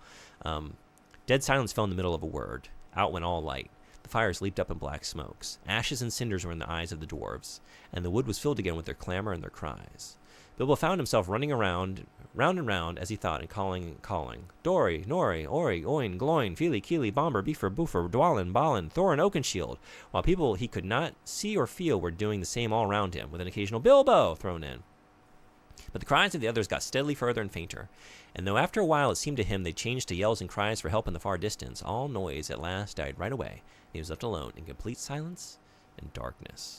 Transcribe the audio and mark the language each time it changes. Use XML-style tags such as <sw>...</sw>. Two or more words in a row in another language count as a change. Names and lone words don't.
<en>Dead silence fell in the middle of a word. Out went all light. The fires leaped up in black smokes. Ashes and cinders were in the eyes of the dwarves, and the wood was filled again with their clamor and their cries. Bilbo found himself running round and round, as he thought, and calling. Dory, Nori, Ori, Oin, Gloin, Feely, Keely, Bomber, Beefer, Boofer, Dwalin, Balin, Thorin, Oakenshield, while people he could not see or feel were doing the same all round him, with an occasional Bilbo thrown in. But the cries of the others got steadily further and fainter, and though after a while it seemed to him they changed to yells and cries for help in the far distance, all noise at last died right away, and he was left alone in complete silence and darkness.</en>